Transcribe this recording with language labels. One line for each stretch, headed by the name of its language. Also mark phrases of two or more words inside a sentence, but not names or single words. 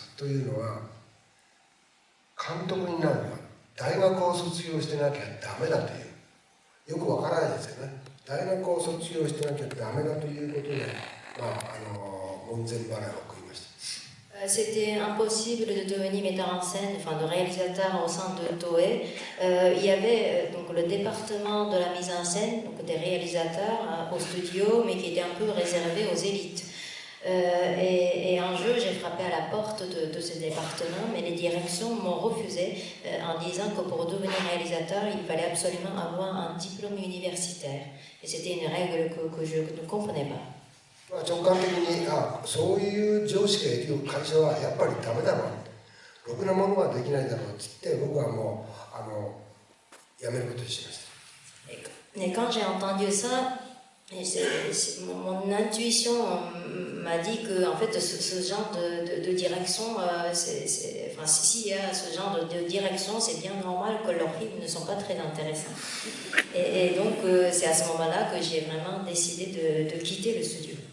Japanese: というのは、監督になるには大学を卒業してなきゃダメだという、よくわからないですよね。大学を卒業してなきゃダメだということで、門前払いを食いました。
French: C'était impossible de devenir metteur en scène, enfin de réalisateur au sein de Toei. Il y avait donc le département de la mise en scène, donc des réalisateurs au studio, mais qui était un peu réservé aux élites. Et un jour, j'ai frappé à la porte de ce département, mais les directions m'ont refusé en disant que pour devenir réalisateur, il fallait absolument avoir un diplôme universitaire. Et c'était une règle que je ne comprenais pas.
Japanese: 直感的にそういう常識がいる会社はやっぱりダメだろう、ろくなものはできないだろうって言って、僕はもう辞めることにしました。
French: Et quand j'ai entendu ça, mon intuition m'a dit que en fait ce genre de direction, s'il y a ce genre de direction, c'est bien normal que leurs films ne sont pas très intéressants. Et donc c'est à ce moment-là que j'ai vraiment décidé de quitter le studio.